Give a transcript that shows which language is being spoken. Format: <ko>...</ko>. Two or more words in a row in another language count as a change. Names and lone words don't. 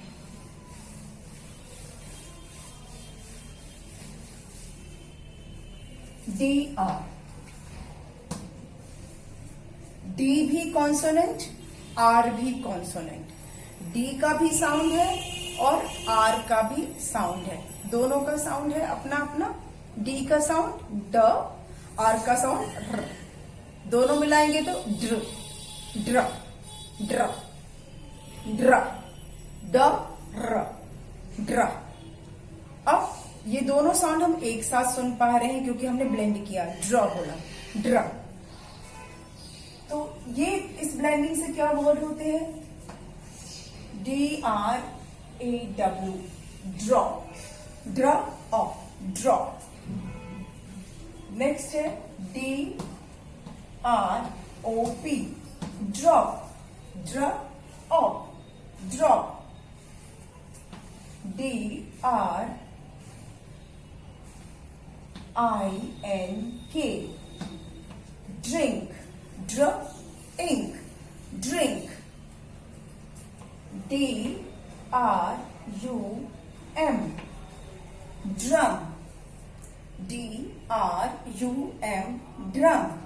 <hi>DR, D भी कॉन्सोनेंट, R भी कॉन्सोनेंट. D का भी साउंड है और R का भी साउंड है. दोनों का साउंड है अपना अपना. D का साउंड ड, R का साउंड र. दोनों मिलाएंगे तो ड्र, ड्र, ड्र, ड्र, ड, र, ड्र. अब ये दोनों साउंड हम एक साथ सुन पा रहे हैं क्योंकि हमने ब्लेंड किया. ड्र बोला, ड्र. तो ये इस ब्लेंडिंग से क्या वर्ड होते हैं?</hi> <en>DRAW, draw, draw, draw.</en> <hi>नेक्स्ट है</hi> <en>DROP, drop, drop, drop. DRINK, drink, ink, drink. DRUM, drum, DRUM, drum.</en>